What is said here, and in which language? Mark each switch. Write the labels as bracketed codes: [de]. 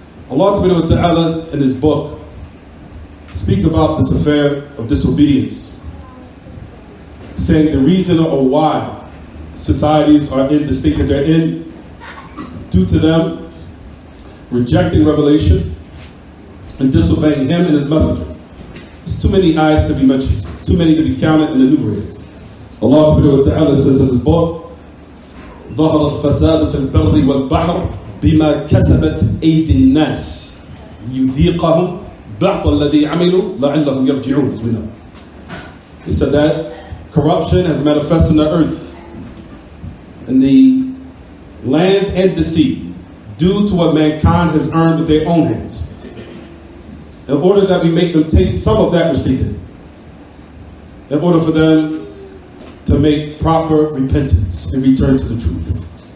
[en] Allah Ta'ala in His book speaks about this affair of disobedience, saying the reason or why societies are in the state that they're in, due to them rejecting revelation and disobeying Him and His messenger. There's too many ayahs to be mentioned, too many to be counted and enumerated. Allah Ta'ala says in His book, [ar] ظهر الفساد في البر والبحر بما كسبت أيدي الناس ليذيقهم بعض الذي عملوا لعلهم يرجعون, [en] as we know. He said that corruption has manifested in the earth, in the lands and the sea, due to what mankind has earned with their own hands, in order that we make them taste some of that which they did, in order for them to make proper repentance and return to the truth.